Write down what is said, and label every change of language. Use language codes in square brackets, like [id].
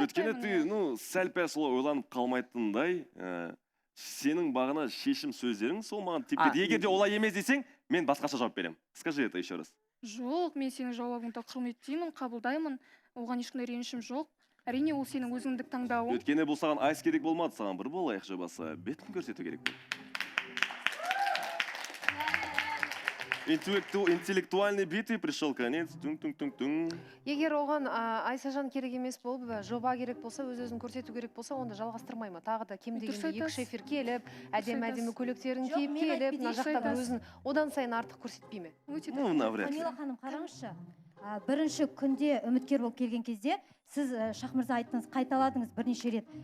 [kk] Өткені [ru] ты [kk] сәл-пәл солай ойланып қалмайтындай, сенің бағана шешім сөздерің сол маған тепкеді. Егер де олай емес десең, мен басқаша жауап беремін. [ru] Скажи это еще раз. [kk] Жоқ, мен сенің жауабыңды құрметтеймін, қабылдаймын. Оған ешқандай ренішім жоқ. Әрине, ол сенің өзіңдік таңдауың. Өткені бұл саған айс керек болмады, саған бір болайық жобасы. Бетін көрсету керек. [ru] Интеллектуальный битве пришел конец. [kk] Егер оған Айсажан керек емес болып, жоба керек болса, өз-өзін көрсету керек болса, онда жалғастырмай ма? Тағы да кем дегенде екі шефер келіп, әдемі көйлектерін киіп келіп, мына жақта бір өзін одан сайын артық көрсетпей ме? Камила ханым, қараңызшы. Бірінші күнде үміткер болып келген кезде, сіз Шахмырза айттыңыз, қайталадыңыз бірнеше рет.